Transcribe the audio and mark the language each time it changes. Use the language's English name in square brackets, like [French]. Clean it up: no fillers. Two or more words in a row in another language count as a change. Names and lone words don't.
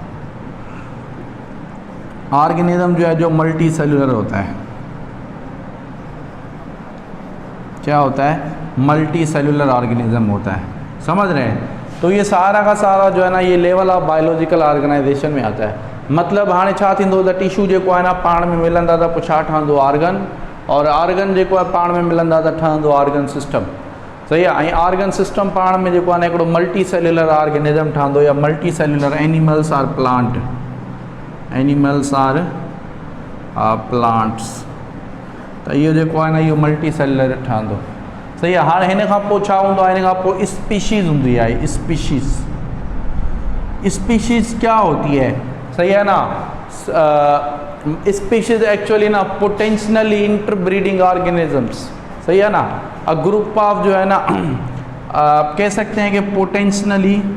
[Urdu] آرگینزم جو ہے جو [English] multi cellular [Urdu] ہوتا ہے. کیا ہوتا ہے, [English] multi cellular organism [Urdu] ہوتا ہے. سمجھ رہے ہیں. تو یہ سارا کا سارا جو ہے نا یہ [English] level of biological organization [Urdu] میں آتا ہے. [Sindhi] मतलब हाणे छा थींदो त टिश्यू जेको आहे न पाण में मिलंदा त पोइ छा ठहंदो, आर्गन। और आर्गन जेको आहे पाण में मिलंदा त ठहंदो [English] organ system. [Sindhi] सही आहे। ऐं [English] organ system [Sindhi] पाण में जेको आहे न हिकिड़ो [English] multi cellular organism [Sindhi] ठहंदो, या [English] multi cellular animals or plant, animals or plants. [Sindhi] त इहो जेको आहे न इहो [English] multi cellular [Sindhi] ठहंदो। सही आहे। हाणे हिन खां पोइ छा हूंदो आहे, हिन खां पोइ स्पीशीज़ हूंदी आहे। [Urdu] اسپیشیز، اسپیشیز کیا ہوتی ہے، صحیح ہے نا. [English] species actually na potentially interbreeding organisms. [Urdu] صحیح ہے نا. [English] a group of [Urdu] جو ہے نا کہہ سکتے ہیں کہ پوٹینشلی